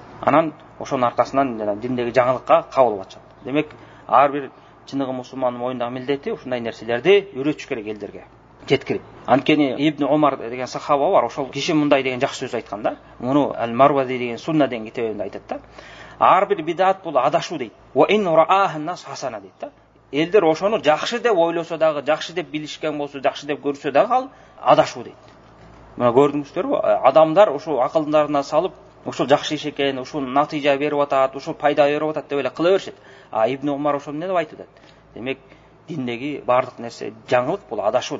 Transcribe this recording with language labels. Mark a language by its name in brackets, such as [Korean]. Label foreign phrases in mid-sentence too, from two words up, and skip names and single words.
[Kyrgyz] Анан ошонун аркасынан диндеги жаңылыкка кабыл атышат. Демек ар бир чыныгы мусулмандын мойнундагы милдети ушундай нерселерди үйрөтүш керек элдерге жеткирип. Анткени Ибн Умар деген сахаба бар, ошол киши мындай деген жакшы сөз айткан да. Муну Ал-Марвази деген Сунна деген китебинде айтат да. Ар бир бидат бул адашуу дейт. [Arabic] وإن رآه الناس حسنة [Kyrgyz] дейт да. Элдер ошону жакшы деп ойлосо дагы, жакшы деп билишкен болсо, жакшы деп көрсө дагы ал адашуу дейт. Мына көрдүңүздөрбү? Адамдар ошо акылдарына салып, ушул жакшы иш экен, ушул натыйжа берип атат, ушул пайда берип атат деп эле кыла беришет. Ибн Умар ошону эмне деп айтып атат? Демек, диндеги бардык нерсе жаңылык бул адашуу.